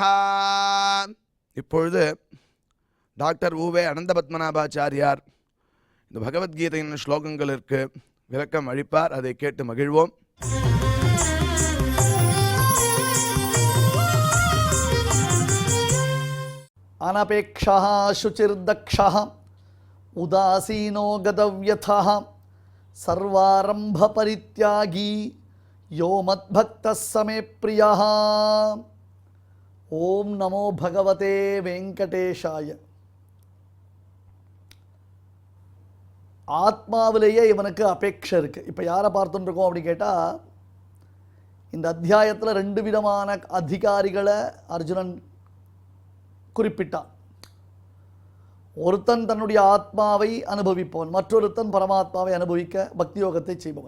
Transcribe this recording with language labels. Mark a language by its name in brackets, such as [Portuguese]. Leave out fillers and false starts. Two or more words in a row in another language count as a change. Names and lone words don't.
[Tamil] இப்பொழுது டாக்டர் உவே அனந்த பத்மநாபாச்சாரியார் இந்த பகவத்கீதையின் ஸ்லோகங்களுக்கு விளக்கம் அளிப்பார். அதை கேட்டு மகிழ்வோம். [Sanskrit] अनपेक्षः शुचिर्दक्षः उदासीनो गतव्यथः सर्वारम्भपरित्यागी यो मद्भक्तः स मे प्रियः। ओम नमो भगवते वेंकटेशाय। [Tamil] ஆத்மாவிலேயே இவனுக்கு அபேட்சை இருக்குது. இப்போ யாரை பார்த்துட்டு இருக்கோம் அப்படின்னு கேட்டால், இந்த அத்தியாயத்தில் 2 விதமான அதிகாரிகளை அர்ஜுனன் குறிப்பிட்டான். ஒருத்தன் தன்னுடைய ஆத்மாவை அனுபவிப்பவன், மற்றொருத்தன் பரமாத்மாவை அனுபவிக்க பக்தி யோகத்தை செய்பவன்.